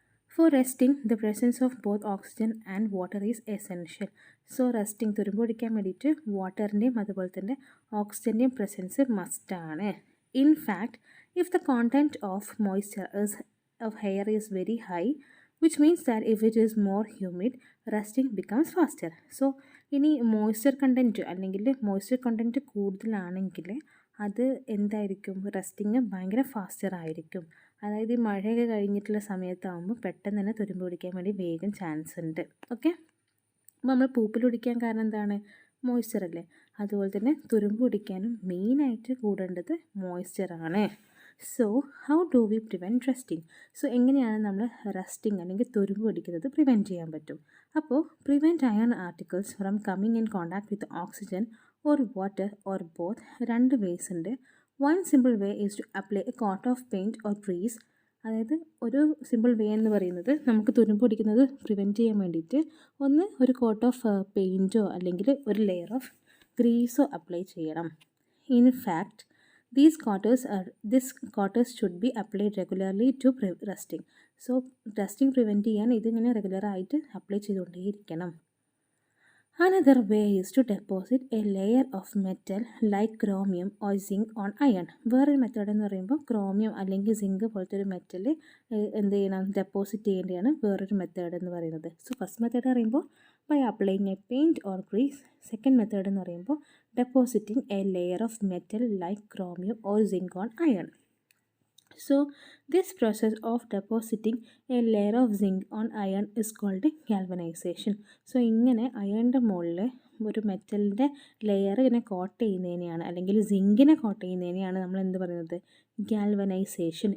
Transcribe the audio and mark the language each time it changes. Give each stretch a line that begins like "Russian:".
English: For resting, the presence of both oxygen and water is essential.
Malayalam: So resting തുരുമ്പ് പിടിക്കാൻ വേണ്ടിയിട്ട് വാട്ടറിൻ്റെയും അതുപോലെ തന്നെ ഓക്സിജൻ്റെയും പ്രസൻസ് മസ്റ്റാണ്.
English: In fact, if the content of moisture of air is very high, which means that if it is more humid, rusting becomes faster.
Malayalam: So, ഇനി moisture content അല്ലെങ്കിൽ moisture content കൂടുതലാണെങ്കിൽ അത് എന്തായിരിക്കും, റസ്റ്റിങ് ഭയങ്കര ഫാസ്റ്റർ ആയിരിക്കും. അതായത് ഈ മഴയൊക്കെ കഴിഞ്ഞിട്ടുള്ള സമയത്താകുമ്പോൾ പെട്ടെന്ന് തന്നെ തുരുമ്പ് പിടിക്കാൻ വേണ്ടി വേഗം ചാൻസ് ഉണ്ട്. ഓക്കെ, അപ്പോൾ നമ്മൾ പൂപ്പിൽ പിടിക്കാൻ കാരണം എന്താണ്? മോയ്സ്ചർ അല്ലേ. അതുപോലെ തന്നെ തുരുമ്പ് പിടിക്കാനും മെയിനായിട്ട് കൂടേണ്ടത് മോയ്സ്ചറാണ്. So
English: How do we prevent rusting?
Malayalam: So എങ്ങനെയാണ് നമ്മൾ റസ്റ്റിംഗ് അല്ലെങ്കിൽ തുരുമ്പ് പിടിക്കുന്നത് പ്രിവെൻറ്റ് ചെയ്യാൻ പറ്റും?
English: അപ്പോൾ prevent iron articles from coming in contact with oxygen or water or both.
Malayalam: 2 vase ഉണ്ട്.
English: One simple way is to apply a coat of paint or grease.
Malayalam: അതായത് ഒരു സിമ്പിൾ വേ എന്ന് പറയുന്നത് നമുക്ക് തുരുമ്പ് പിടിക്കുന്നത് പ്രിവെൻറ്റ് ചെയ്യാൻ വേണ്ടിയിട്ട് ഒരു കോട്ട് ഓഫ് പെയിൻറ്റോ അല്ലെങ്കിൽ ഒരു ലെയർ ഓഫ് ഗ്രീസോ അപ്ലൈ ചെയ്യണം.
English: In fact this cotters should be applied regularly to rusting.
Malayalam: So rusting prevent ചെയ്യാൻ ഇതിങ്ങനെ റെഗുലറായിട്ട് apply ചെയ്തുകൊണ്ടേയിരിക്കണം.
English: Another way is to deposit a layer of metal like chromium or zinc on iron.
Malayalam: വേറൊരു method എന്ന് പറയുമ്പോൾ chromium അല്ലെങ്കിൽ zinc പോലത്തെ ഒരു metal എന്ത് ചെയ്യണം, ഡെപ്പോസിറ്റ് ചെയ്യേണ്ടതാണ് വേറൊരു മെത്തേഡ് എന്ന് പറയുന്നത്.
English: So first method പറയുമ്പോൾ by applying a paint or grease. Second method
Malayalam: എന്ന് പറയുമ്പോൾ
English: Depositing a layer of metal like chromium or zinc on iron. So this process of depositing a layer of zinc on iron is called galvanization.
Malayalam: So ഇങ്ങനെ അയണിൻ്റെ മുകളിൽ ഒരു മെറ്റലിൻ്റെ layer ഇങ്ങനെ coat ചെയ്യുന്നതിനെയാണ് അല്ലെങ്കിൽ സിങ്കിനെ coat ചെയ്യുന്നതിനെയാണ് നമ്മൾ എന്ത് പറയുന്നത്, ഗാൽവനൈസേഷൻ.